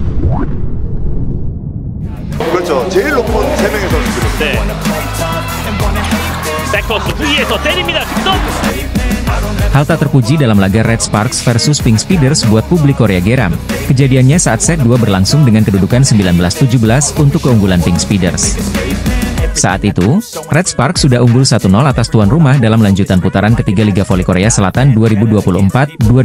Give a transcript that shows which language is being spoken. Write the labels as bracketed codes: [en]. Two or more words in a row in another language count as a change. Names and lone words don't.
[ko] 그렇죠. 제일 높은 3명의 선수들. 네. 백토스 V에서 때립니다. 득점. [id] Hal tak terpuji dalam laga Red Sparks versus Pink Speeders buat publik Korea geram. Kejadiannya saat set 2 berlangsung dengan kedudukan 19-17 untuk keunggulan Pink Speeders. Saat itu, Red Sparks sudah unggul 1-0 atas tuan rumah dalam lanjutan putaran ketiga Liga Voli Korea Selatan 2024-2025.